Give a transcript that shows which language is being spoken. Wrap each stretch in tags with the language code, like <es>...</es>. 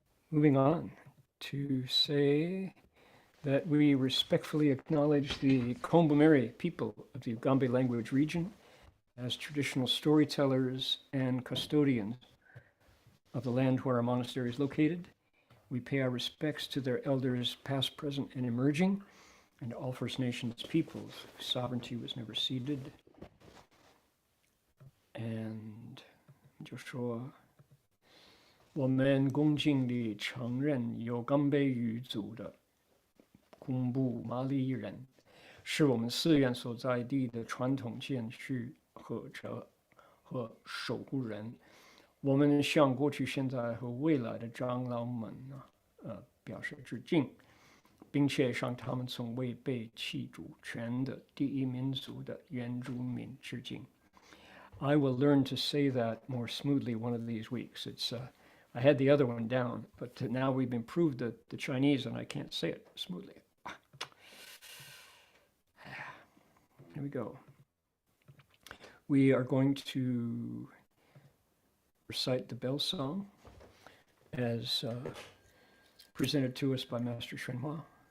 <en>moving on to say that we respectfully acknowledge the Kombumerri people of the Ugambe language region as traditional storytellers and custodians of the land where our monastery is located. We pay our respects to their elders past, present, and emerging, and all First Nations peoples whose sovereignty was never ceded. And</en> <zh>就说我们恭敬地承认有冈贝语族的公布马里人是我们寺院所在地的传统建续和守护人。我们向过去、现在和未来的长老们表示致敬，并且向他们从未被弃主权的第一民族的原住民致敬。</zh> <en>I will learn to say that more smoothly one of these weeks. I had the other one down, but now we've improved the Chinese and I can't say it smoothly. Here we go. We are going to recite the bell song as presented to us by Master Shenhua.</en>